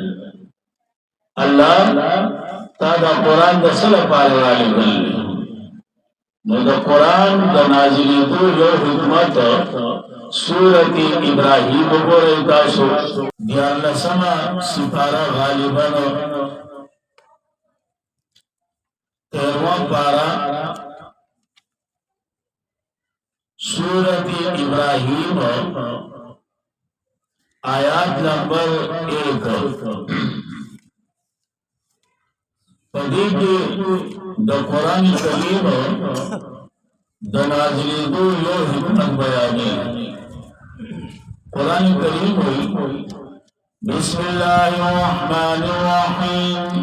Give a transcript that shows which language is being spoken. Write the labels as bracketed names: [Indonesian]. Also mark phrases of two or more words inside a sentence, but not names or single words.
[Pashto] الله تا دا قرآن د څه لپاره رالیږلی دی؟ نو د قرآن د نازلېدو یو حکمت سورت ابراهیم وګورئ تاسو 14مه سپاره غالباً [Urdu] 13واں پارا [Pashto] سورت ابراہیم آیات نمبر 1 پدې کې د قرآن کریم د نازلېدو یو حکمت بیانوي. قرآن کریم وایي [Arabic] بسم الله الرحمن الرحیم